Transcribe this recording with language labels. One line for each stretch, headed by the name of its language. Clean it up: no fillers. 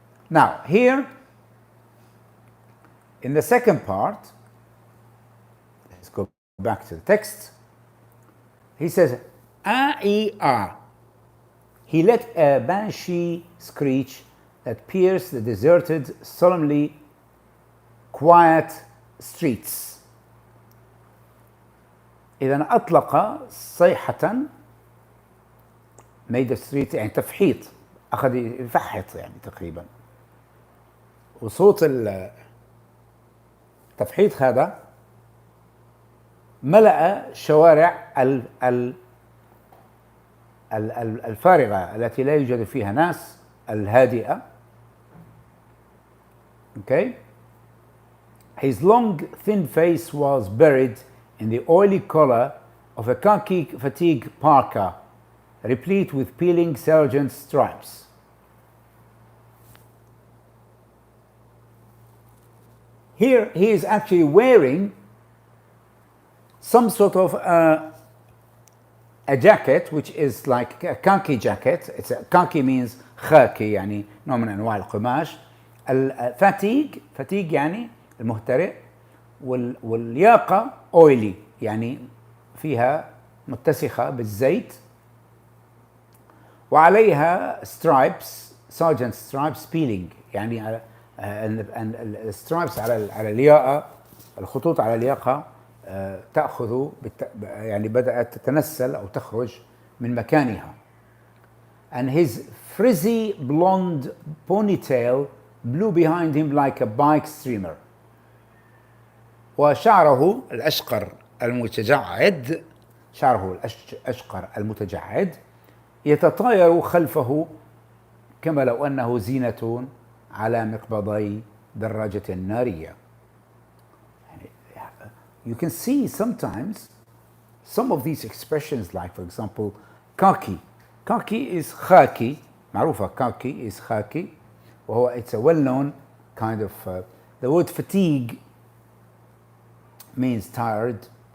English: Now, here, in the second part, let's go back to the text. He says, A-E-A. He let a banshee screech that pierced the deserted, solemnly quiet streets.
Arabic: إذا أطلق صيحة,
English: made the street,
Arabic: يعني تفحيط, أخذ يفحط يعني تقريبا. وصوت التفحيط هذا ملأ شوارع الفارغة التي لا يوجد فيها ناس, الهادئة.
English: Okay? His long, thin face was buried in the oily collar of a khaki fatigue parka, replete with peeling sergeant stripes. Here he is actually wearing some sort of a jacket, which is like a khaki jacket. It's a khaki means
Arabic: خاكي, يعني نوع من أنواع القماش. الفاتيج, فاتيج يعني المهترئ, والياقة oily, يعني فيها متسخة بالزيت, وعليها stripes,
English: sergeant stripes, peeling,
Arabic: يعني السترايبس على الياقة, الخطوط على الياقة تأخذ يعني بدأت تتنسل أو تخرج من مكانها.
English: And his frizzy blonde ponytail blew behind him like a bike streamer.
Arabic: وشعره الأشقر المتجعد, شعره الأشقر المتجعد يتطاير خلفه كما لو أنه زينة على مقبضي دراجة نارية.
English: You can see sometimes some of these expressions, like for example khaki. Khaki is khaki,
Arabic: معروفة,
English: khaki is khaki,
Arabic: وهو
English: it's a well-known kind of the word fatigue means tired.